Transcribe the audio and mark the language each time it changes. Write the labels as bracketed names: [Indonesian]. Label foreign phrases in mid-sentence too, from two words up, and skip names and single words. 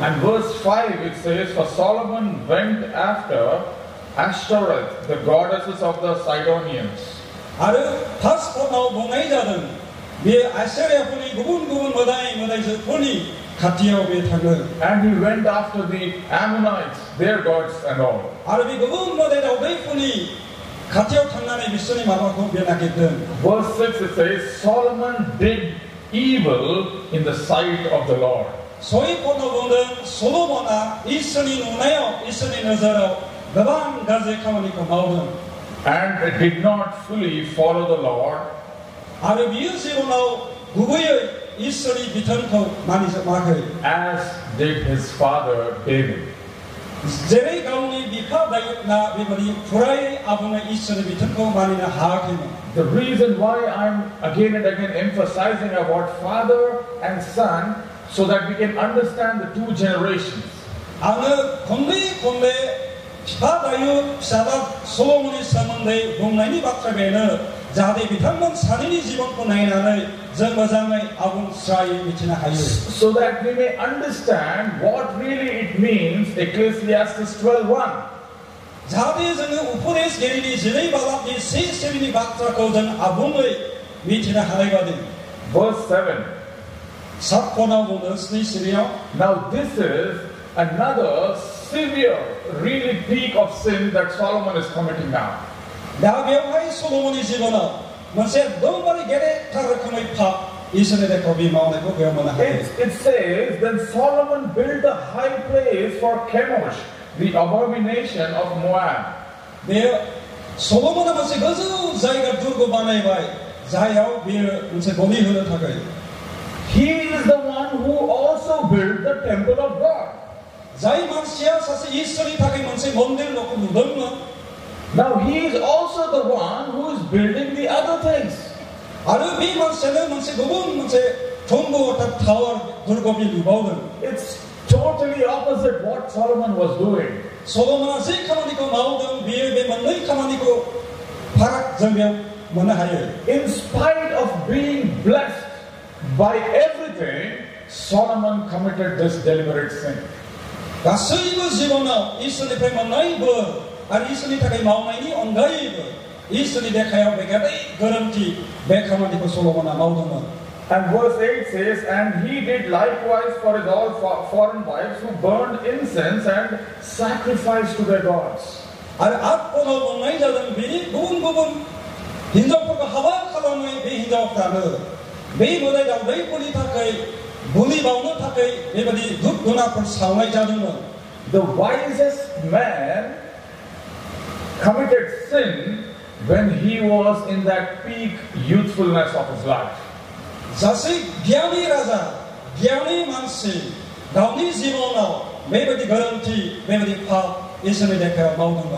[English] And verse 5 it says, for Solomon went after Ashtoreth, the goddesses of the Sidonians. [Bodo] आरो फार्स्ट पदआव बुंनाय जादों बे आश्चर्यफोरनि गुबुन गुबुन मोदाय मोदायजोफोरनि खाथियाव बे थाङो. [English] And he went after the Ammonites, their gods and all. [Bodo] आरो बे गुबुन मोदाय दावदैफोरनि खाथियाव थांनानै बिसोरनि माबाखौ बे नागिरदों. [English] Verse 6 it says, Solomon did evil in the sight of the Lord. [Bodo] सय पदआव बुंदों सलोमोना इसोरनि नुनायाव इसोरनि नोजोराव गोबां गाज्रि खामानिखौ मावदों. [English] And did not fully follow the Lord. [Bodo] आरो बियो जिबनाव गुबैयै इसोरनि बिथोनखौ मानिजोबाखै. [English] As did his father David. [Bodo] जेरै गावनि बिफा दायुदना बेबादि फुरायै आबुङै इसोरनि बिथोनखौ मानिनो हायाखैमोन. [English] The reason why I'm again and again emphasizing about father and son, so that we can understand the two generations. [Bodo] आङो खनले खनले बिफा दायुद फिसाला सलोमननि सोमोन्दै बुंनायनि बाथ्रा बेनो जाहाथे बिथांमोन सानैनि जिबनखौ नायनानै जों मोजाङै आबुं स्रायै मिथिनो हायो. [English] So that we may understand what really it means, Ecclesiastes 12:1. [Bodo] जाहाथे जोङो उपदेशगिरिनि 12 बालाबनि 1 सेरिनि बाथ्राखौ जों आबुङै मिथिनो हानाय बादि. [English] Verse 7. [Bodo] 7 पदआव बुंदों 7 सिरियाव. [English] Now this is another severe, really peak of sin that Solomon is committing now. [Bodo] दा बेवहाय सलोमननि जिबनाव मोनसे एकदमबारे गेदेरथार रोखोमै पाप इसोरनि रेखायाव बे मावनायखौ बेयाव मोननो हायो. [English] It says, then Solomon built a high place for Chemosh, the abomination of Moab. [Bodo] बे सलोमना मोनसे गोजौ जायगा दुर्ग बानायबाय जायाव बेयो मोनसे बलि होनो थाखाय. [English] He is the one who also built the temple of God. [Bodo] जाय मानसिया सासे इसोरनि थाखाय मोनसे मन्दिर न'खौ लुदोंमोन. [English] Now he is also the one who is building the other things. [Bodo] आरो बे मानसियानो मोनसे गुबुन मोनसे थंग अर्थात टावार दुर्ग बे लुबावदों. [English] It's totally opposite what Solomon was doing. [Bodo] सलोमना जे खामानिखौ मावदों बेयो बे मोननै खामानिखौ फाराग जों बेयाव मोननो हायो. [English] In spite of being blessed by everything, Solomon committed this deliberate sin. [Bodo] गासैबो जिबनाव इसोरनिफ्राय मोननाय बोर आरो इसोरनि थाखाय मावनायनि अनगायैबो इसोरनि देखायाव बे गेदेर गोरोन्थि बे खामानिखौ सल'मना मावदोंमोन. [English] And verse 8 says, and he did likewise for his all foreign wives who burned incense and sacrificed to their gods. [Bodo] आरो आत्माव बुंनाय जादों बेनि गुबुन गुबुन हिनजावफोरखौ हाबा खालामनाय बे हिनजावफ्रानो बे मोदाय दावदायफोरनि थाखाय बुलि बावनो थाखाय बेबायदि धुप धुनाफोर सावनाय जादोंमोन. [English] The wisest man committed sin when he was in that peak youthfulness of his life. [Bodo] सासे गियानी राजा गियानी मानसि गावनि जिबनाव बेबायदि गोरोन्थि बेबायदि पाप इसोरनि देखायाव मावदोंमोन.